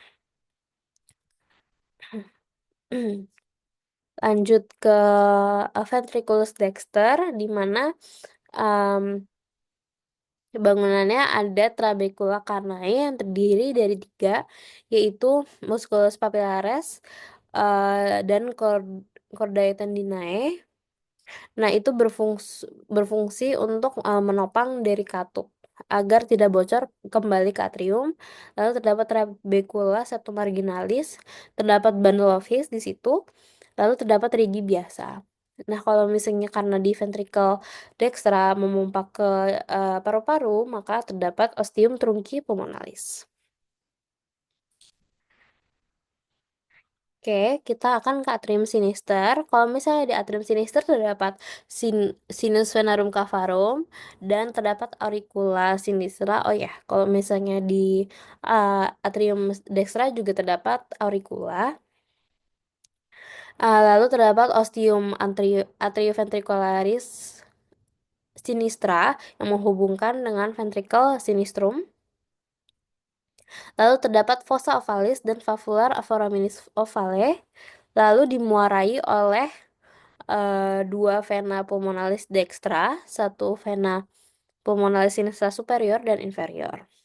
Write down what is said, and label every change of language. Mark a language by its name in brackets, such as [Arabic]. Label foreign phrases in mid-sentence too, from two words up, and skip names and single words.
[Indonesian] Lanjut ke [Latin] ventriculus dexter, [Indonesian] di mana um, bangunannya ada [Latin] trabecula carnae [Indonesian] yang terdiri dari tiga, yaitu [Latin] musculus papillaris [Indonesian] dan [Latin] chordae tendinae. [Indonesian] Nah, itu berfungsi untuk menopang dari katup agar tidak bocor kembali ke atrium. Lalu terdapat [Latin] trabecula septum marginalis, [Indonesian] terdapat [English] bundle of His [Indonesian] di situ, lalu terdapat rigi biasa. Nah, kalau misalnya karena di [Latin] ventricle dextra [Indonesian] memompa ke paru-paru, maka terdapat [Latin] ostium trunci pulmonalis. [Indonesian] Oke, kita akan ke [Latin] atrium sinister. [Indonesian] Kalau misalnya di [Latin] atrium sinister [Indonesian] terdapat [Latin] sinus venarum cavarum [Indonesian] dan terdapat [Latin] auricula sinistra. [Indonesian] Oh ya, kalau misalnya di [Latin] atrium dextra [Indonesian] juga terdapat auricula. Lalu terdapat [Latin] ostium atrioventricularis sinistra [Indonesian] yang menghubungkan dengan [Latin] ventricle sinistrum. [Indonesian] Lalu terdapat [Latin] fossa ovalis [Indonesian] dan [Latin] valvular foraminis ovale. [Indonesian] Lalu dimuarai oleh dua [Latin] vena pulmonalis dextra, [Indonesian] satu [Latin] vena pulmonalis sinistra superior [Indonesian] dan inferior.